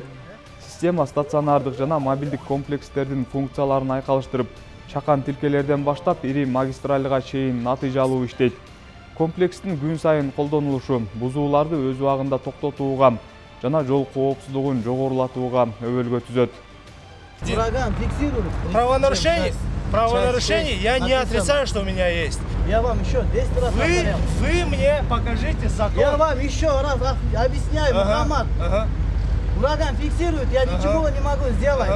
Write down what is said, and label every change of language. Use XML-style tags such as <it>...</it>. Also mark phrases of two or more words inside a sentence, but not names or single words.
<ky>Система стационардык жана мобилдик комплекстердин функцияларын айкалыштырып, чакан тилкелерден баштап ири магистралга чейин натыйжалуу иштейт. Комплекстин күн сайын колдонулушу бузууларды өз убагында токтотууга жана жол коопсуздугун жогорулатууга өбөлгө түзөт.</ky> <ru>Ураган фиксирует. Правонарушение я не отрицаю, что у меня есть. Я вам еще 10 раз повторял. Вы мне покажите закон. Я вам еще раз объясняю, Мухаммад. Ураган фиксирует, я ничего не могу сделать.</ru>